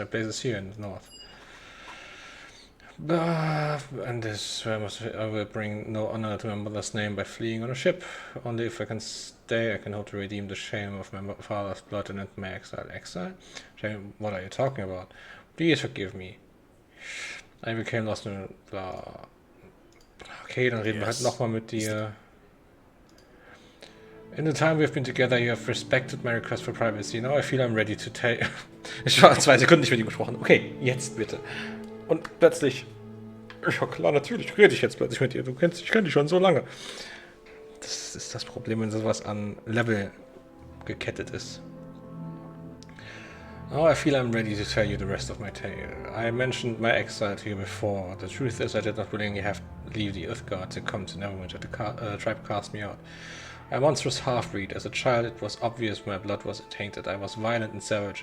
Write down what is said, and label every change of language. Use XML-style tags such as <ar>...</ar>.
<en>My place is here in the north. And this I will bring no honor to my mother's name by fleeing on a ship. Only if I can stay, I can hope to redeem the shame of my father's blood and end my exile. Exile? Shame? What are you talking about? Please forgive me. I became lost in blah.</en> <de>Okay, dann reden wir halt nochmal mit dir.</de> <en>In the time we've been together, you have respected my request for privacy. Now I feel I'm ready to tell...</en> <de>Ich war 2 Sekunden nicht mit ihm gesprochen. Okay, jetzt bitte. Und plötzlich... Ja klar, natürlich rede ich jetzt plötzlich mit dir. Ich kenne dich schon so lange. Das ist das Problem, wenn sowas an Level gekettet ist.</de> <en>Now I feel I'm ready to tell you the rest of my tale. I mentioned my exile to you before. The truth is I did not willingly have to leave the Uthgard to come to Neverwinter. The tribe cast me out. I'm a monstrous half-breed. As a child it was obvious my blood was tainted. I was violent and savage.</en>